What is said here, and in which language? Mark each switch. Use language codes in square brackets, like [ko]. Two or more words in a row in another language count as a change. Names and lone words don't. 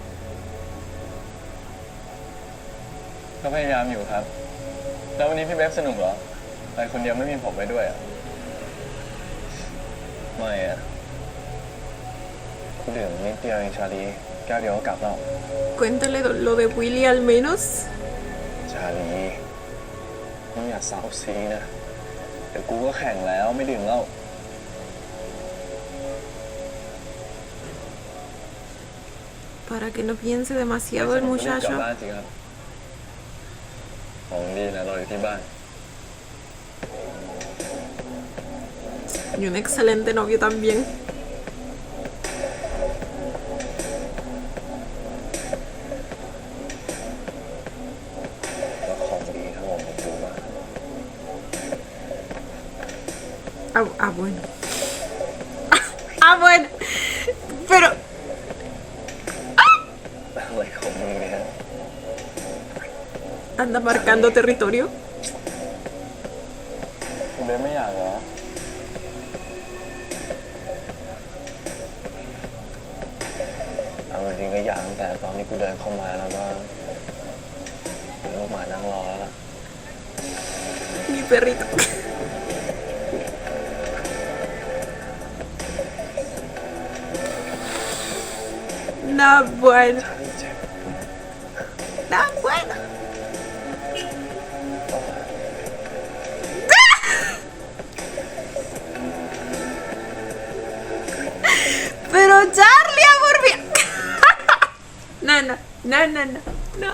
[th] ก็พยายามอยู่ครับ แล้ววันนี้พี่เบฟสนุกเหรอไปคนเดียวไม่มีผมไปด้วยอ่ะ ไม่อะกูดื่มนิดเดียวเองชาลีแก้วเดียวก็กลับแล้ว [es] Cuéntale lo de Willy al menos. [th] ชาลีมึงอย่าเศร้าซีนะเดี๋ยวกูก็แข่งแล้วไม่ดื่มแล้ว [es] Para que no piense demasiado el [th] กลับ [es] muchacho. [th] บ้านสิครับ ของดีนะรออยู่ที่บ้าน [es] Y un excelente novio también. [th] แล้วของดีทั้งหมดของกูมา [es] Bueno. Bueno. Pero... [th] อะไรของมึงเนี่ย [es] Anda marcando territorio. [th] คุณเบฟไม่อยากเหรอ เอาจริงๆก็อยากตั้งแต่ตอนที่กูเดินเข้ามาแล้วก็มีลูกหมานั่งรอแล้วล่ะ [es] Mi perrito. No, bueno. [th] ชาลีเจ็บ [es] No, bueno. Pero Charlie, amor mío. No.